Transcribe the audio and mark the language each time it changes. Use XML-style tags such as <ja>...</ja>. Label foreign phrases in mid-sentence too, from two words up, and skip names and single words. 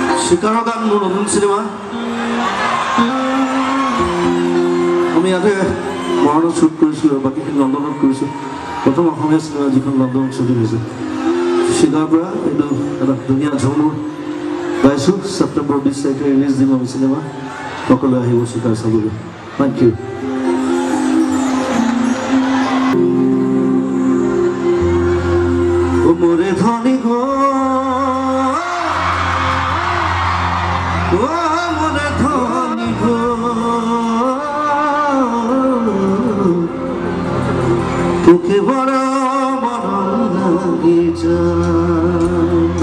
<as>চিকাৰৰ গান মোৰ নতুন চিনেমা আমি ইয়াতে মৰাণত শ্বুট কৰিছিলোঁ আৰু বাকীখিনি লণ্ডনত কৰিছোঁ প্ৰথম অসমীয়া চিনেমা যিখন লণ্ডনত শ্বুট হৈছে চিকাৰ পৰা এইটো এটা ধুনীয়া ঝুমুৰ গাইছোঁ ছেপ্টেম্বৰ 20 তাৰিখে ৰিলিজ দিম আমি চিনেমা সকলোৱে আহিব চিকাৰ চাবলৈ</as> <en>thank you</en> <sck>মোরে ধনী গো ও মোরে ধনী গো তোকে বড় মরম লাগে যায়</sck>